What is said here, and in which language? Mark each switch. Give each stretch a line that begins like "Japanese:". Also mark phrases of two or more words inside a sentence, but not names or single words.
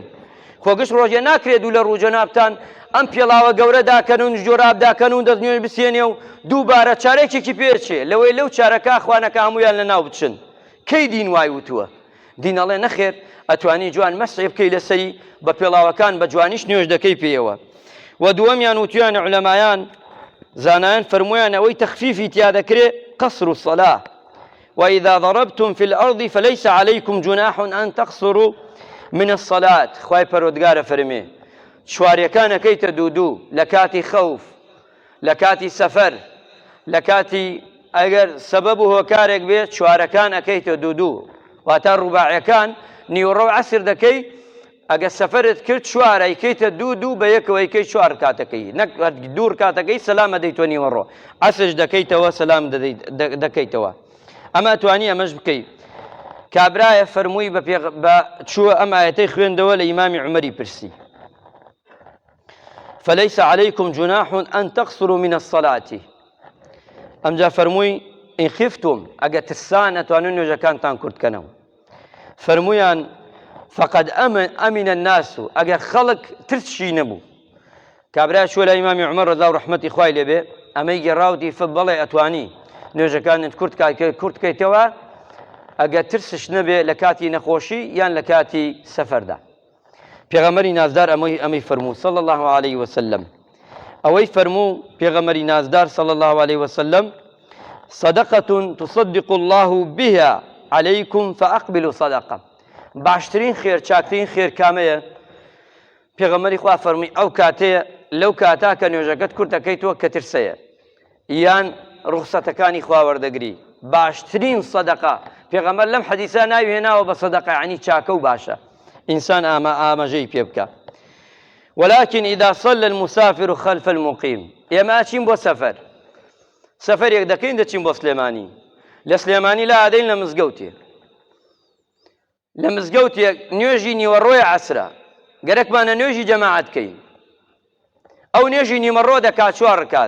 Central Kurdish: خۆگەشت ڕۆژێ ناکرێت دوو لە ڕوو جەنابتان ئەم پێڵاوە گەورە داکەن و جۆراب داکەن و دەستنوێژ بسێنێ و دووبارە چارێکێکی پێچێ لەوەی لەو چارەکە خوانەکە هەمویان لەناو بچن. کەی دین وای وتووە؟ دین ئەڵێ نەخێر، ئەتوانی جوان مەسحی بکەی لەسەری بە پێڵاوەکان بە جوانیش نوێژ دەکەی پێیەوە. و دووەمیان وتویانە عولەمایان زانایان فەرموویان ئەوەی تەخفیفی تیا دەکرێت
Arabic: قەسر الصلاة وإذا ضربتم في الأرض فليس عليكم جناح أن تقصروا من الصلاة.
Central Kurdish: خوای پەروەردگارە فەرمێ شواریەکان ئەەکەیتە دوو لە کاتی خەوف، لە کاتی سەفەر، لە کاتی ئەگەر سەبەب و هۆکارێک بێت چوارەکان ئەەکەیتە دوو واتە ڕوباعیەکان نیوەڕۆ و عەسر دەکەی. ئەگە سەفەرت کرد چوار ئەیکەیتە دوو بە یەکەوە ئەیکەی 4 کاتەکەی، نەک 2 کاتەکەی سەلام ئەدەیتەوە نیوەڕۆ، عەسرش دەکەیتەوە سەلام دەکەیتەوە. ئەمە توانی ئەمەش بکەیت. کابرایە فەرمووی بە چووە ئەم ئایەتەی خوێندەوە لە ئیمامی عومەری پرسی
Arabic: فليس عليكم جناح أن تقصروا من الصلاة.
Central Kurdish: ئەمجا فەرمووی
Arabic: إن خفتم
Central Kurdish: ئەگە ترسان ئەتوانن نوێژەکانتان کورتکەنەوە. فەرموویان
Arabic: فقد أمن الناس
Central Kurdish: ئەگەر خەڵک ترسشی نەبوو. کابرای چووە لە ئیمامی عومەر ڕەضا و ڕەحمەتی خوای لێبێ ئەمەی گێڕاوتی بەڵێ ئەتوانی نوێژەکانت کورتکەیتەوە ئەگەر ترسش نەبێ لە کاتی نەخۆشی یان لە کاتی سەفەردا. پێغەمبەری نازدار ئەمەی فەرموو
Arabic: صلی الله عليه وسلم،
Central Kurdish: ئەوەی فەرموو پێغەمبەری نازدار
Arabic: صلی الله عليه وسلم صدقة تصدق الله بها عليكم فأقبلوا صدقة.
Central Kurdish: باشترین خێر چاکترین خێر کامەیە؟ پێغەمبەری خوا فەرمووی ئەو کاتەیە لەو کاتا کە نوێژەکەت کورت دەکەیتەوە کە ترسەیە یان ڕوخسەتەکانی خوا وەردەگری. باشترین سەدەقە پێغەمبەر لەم حەدیسە ناوی هێناوە بە سەدەقە، یعنی چاکە و باشە ئینسان ئاماژەی پێ بکە.
Arabic: ولكن إذا صلى المسافر خلف المقيم.
Central Kurdish: ئێمە ئاچین بۆ سەفەر، سەفەرێک دەکەین دەچین بۆ سلێمانی، لە سلێمانی لا ئادەین لە مزگەوتێ، لە مزگەوتێک نوێژی نیوەڕۆی عەسرە گەرەکمانە نوێژی جەماعەت بکەین، ئەو نوێژی نیوەڕۆ دەکات 4 ڕکات.